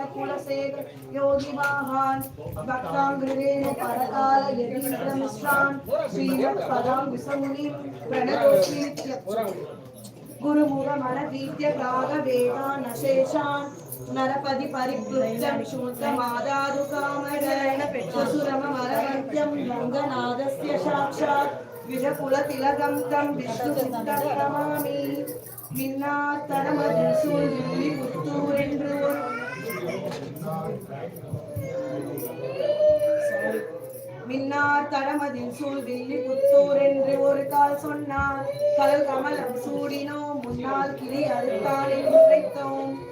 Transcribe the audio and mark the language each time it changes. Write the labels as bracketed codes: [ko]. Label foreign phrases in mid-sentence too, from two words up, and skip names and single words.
[sa] कुलसेकर योगिवाहान् भक्तांग्रेणु परकाल यतीन्द्रमिश्रान् श्रीमत्पदाम्बुसमुनिं प्रणतोऽस्मि गुरुमुखमनदीत्य प्रागवेदानशेषान् नरपति परिक्लुप्तं शूद्रमादारुकामरेण सुरमरवन्त्यं रङ्गनाथस्य साक्षात् विजकुलतिलकं तं विष्णुचित्तं नमामि [ta] மின்னாத்தனமதில் சூழ் வில்லி புத்தூர் என்று மின்னாத்தனமதில் சூழ் வில்லி புத்தூர் என்று ஒரு கால் சொன்னார் கல் கமலம் சூடினோம் முன்னால் கிளி அறுத்தான் என்று உரைத்தோம்